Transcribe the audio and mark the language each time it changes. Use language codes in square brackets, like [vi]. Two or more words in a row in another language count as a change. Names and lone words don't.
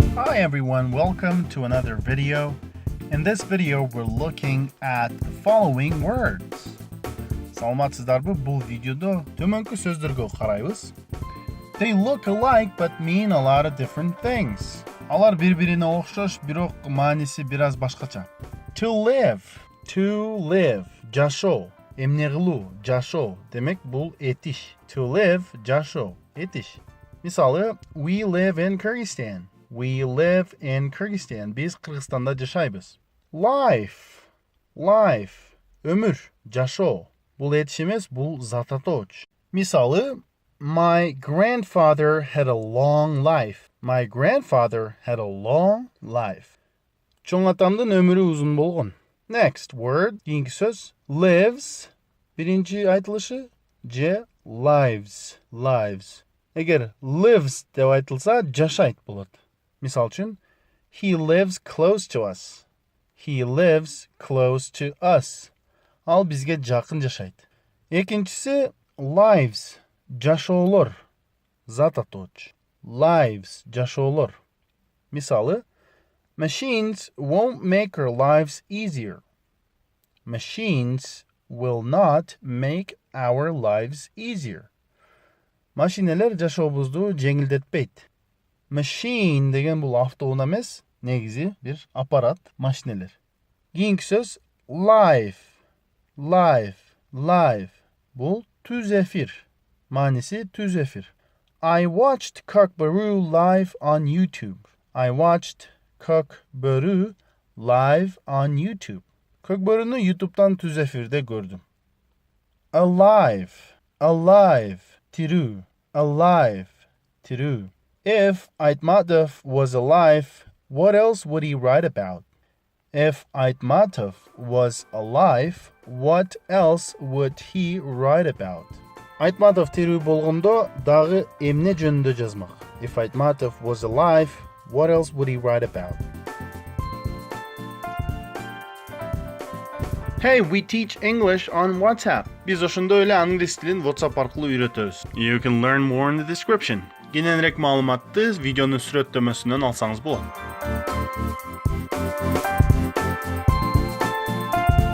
[en] Hi everyone, welcome to another video. In this video, we're looking at the following words. [ky] Саламатсыздарбы, бұл видеода төмөнкү сөздөргө карайбыз. [en] They look alike but mean a lot of different things. [ky] Алар бири-бирине окшош, бирок мааниси бираз башкача. [en] To live, [ky] жашоо, эмне кылуу, жашоо. Демек бул этиш. [en] To live, [ky] жашоо, этиш. Мисалы, [en] we live in Kyrgyzstan. We live in Kyrgyzstan. [ky] Biz Kırgızstanda жашайбыз. Life, ömür, жашоо. Бул этиш эмес, бул зат атооч. Мисалы, [en] my grandfather had a long life. My grandfather had a long life. [ky] Чоң атамдын өмүрү узун болгон. [en] Next word, [ky] кийинки сөз, lives. Биринчи айтылышы, же lives. Эгер lives деп айтылса, жашайт болот. Мисал үчүн, [en] he lives close to us. He lives close to us. [ky] Ал бизге жакын жашайт. Экинчиси, lives. Жашоолор. Зат атооч. Lives. Жашоолор. Мисалы, [en] machines won't make our lives easier. Machines will not make our lives easier. [ky] Машинелер жашообузду жеңилдетпейт. Machine деген бул автоунаа эмес, негизи бир аппарат, машинелер. Кийинки сөз live. Бул түз эфир. Мааниси түз эфир. [en] I watched Көкбөрү live on YouTube. I watched Көкбөрү live on YouTube. [ky] Көкбөрүнү YouTube'дан түз эфирде көрдүм. Alive. Тирүү. Тирүү. [en] If Айтматов was alive, what else would he write about? If Айтматов was alive, what else would he write about? [ky] Айтматов тирүү болгондо дагы эмне жөнүндө жазмак? [en] If Айтматов was alive, what else would he write about? Hey, we teach English on WhatsApp. [ky] Biz ошондой эле англис тилин WhatsApp аркылуу үйрөтөбүз. [en] You can learn more in the description. [ky] Кененирээк маалыматты видеонун сүрөттөмөсүнөн алсаңыз болот.